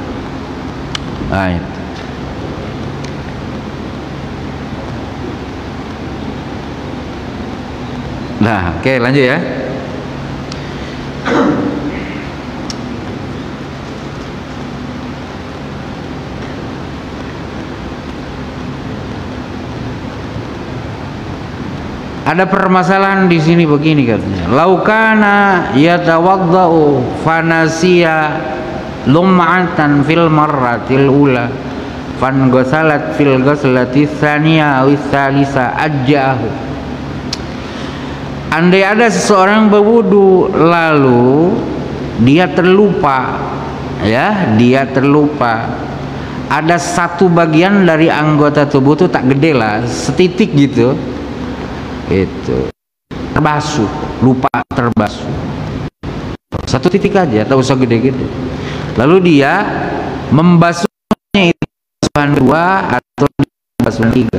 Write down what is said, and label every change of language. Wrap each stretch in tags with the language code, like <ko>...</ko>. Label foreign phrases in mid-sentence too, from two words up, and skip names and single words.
<id>Nah, itu. Nah, oke, lanjut ya. Ada permasalahan di sini begini katanya.</id> <ar>لو كان يتوضأ فنسي لمعة في المرة الأولى فانغسلت في الغسلة الثانية أو الثالثة أجزأه.</ar> <id>Andai ada seseorang berwudu lalu dia terlupa, ada satu bagian dari anggota tubuh itu tak gede lah, setitik gitu. Itu terbasuh, lupa terbasuh satu titik aja, tak usah gede-gede, lalu dia membasuhnya itu basuhan 2 atau basuhan 3.</id>